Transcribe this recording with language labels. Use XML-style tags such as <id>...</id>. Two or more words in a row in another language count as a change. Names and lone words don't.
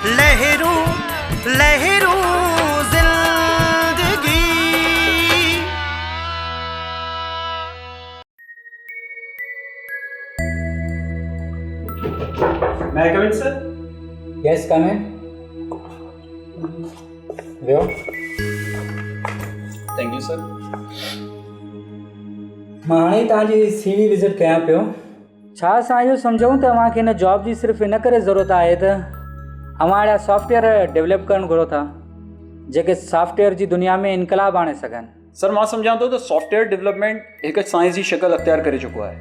<sd>लहरूं लहरूं जिंदगी।</sd> <en>May I come in, sir? Yes, come in. Leo. Thank you, sir.</en> <sd>मां हाणे तव्हांजी</sd> <en>CV visit</en> <sd>कयां पियो। छा असां इहो सम्झूं त तव्हांखे हिन जॉब जी सिर्फ़ु इन करे ज़रूरत आहे त अवां अहिड़ा</sd> <en>software develop</en> <sd>करणु घुरो था जेके सॉफ्टवेयर जी दुनिया में इनकलाब आणे सघनि। सर मां सम्झां थो त</sd> <en>software development</en> <sd>हिकु साइंस जी शिकल अख़्तियार करे चुको आहे।</sd>